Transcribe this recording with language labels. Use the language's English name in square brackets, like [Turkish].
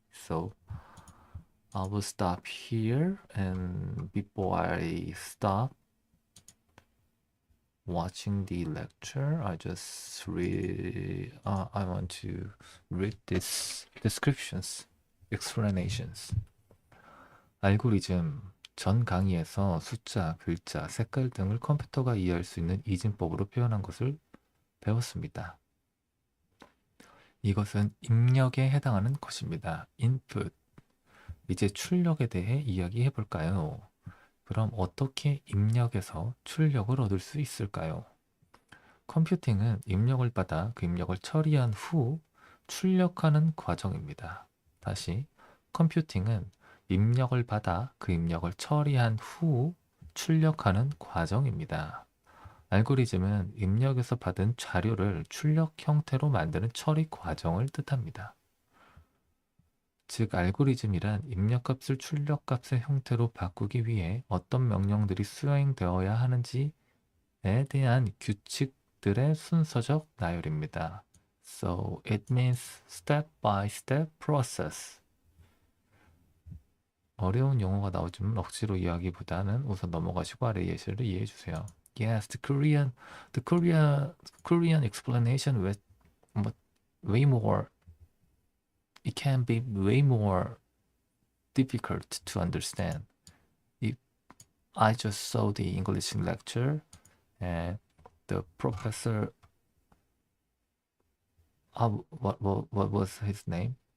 [English] So I will stop here, and before I stop watching the lecture, I want to read these descriptions, explanations. [Korean] 알고리즘. 전 강의에서 숫자, 글자, 색깔 등을 컴퓨터가 이해할 수 있는 이진법으로 표현한 것을 배웠습니다. 이것은 입력에 해당하는 것입니다. [English] input. [Korean] 이제 출력에 대해 이야기해 볼까요? 그럼 어떻게 입력에서 출력을 얻을 수 있을까요? 컴퓨팅은 입력을 받아 그 입력을 처리한 후 출력하는 과정입니다. 다시, 컴퓨팅은 입력을 받아 그 입력을 처리한 후 출력하는 과정입니다. 알고리즘은 입력에서 받은 자료를 출력 형태로 만드는 처리 과정을 뜻합니다. 즉, 알고리즘이란 입력값을 출력값의 형태로 바꾸기 위해 어떤 명령들이 수행되어야 하는지에 대한 규칙들의 순서적 나열입니다. [English] So it means step-by-step process. [Korean] 어려운 용어가 나오지만 억지로 이해하기보다는 우선 넘어가시고 아래 예시를 이해해 주세요. [English] Yes, the Korean explanation was way more. It can be way more difficult to understand. If I just saw the English lecture and the professor, what was his name?